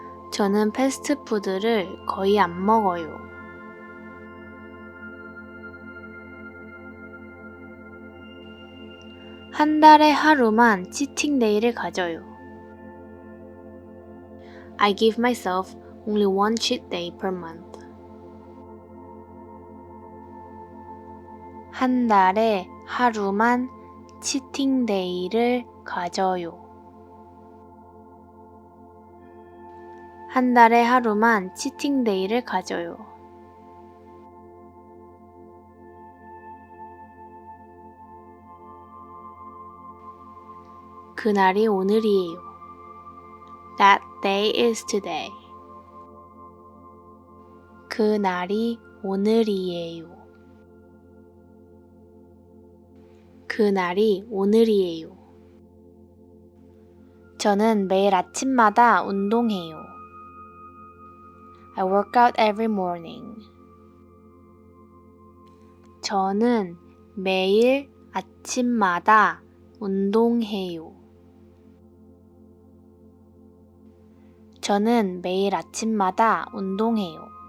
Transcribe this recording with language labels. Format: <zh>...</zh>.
<ko>저는 패스트푸드를 거의 안 먹어요. 한 달에 하루만 치팅데이를 가져요.</ko> <en>I give myself only one cheat day per month.</en> <ko>한 달에 하루만 치팅데이를 가져요. 한 달에 하루만 치팅데이를 가져요. 그날이 오늘이에요.</ko> <en>That day is today.</en> <ko>그날이 오늘이에요. 그날이 오늘이에요. 저는 매일 아침마다 운동해요.</ko> <en>I work out every morning.</en> <ko>저는 매일 아침마다 운동해요. 저는 매일 아침마다 운동해요.</ko>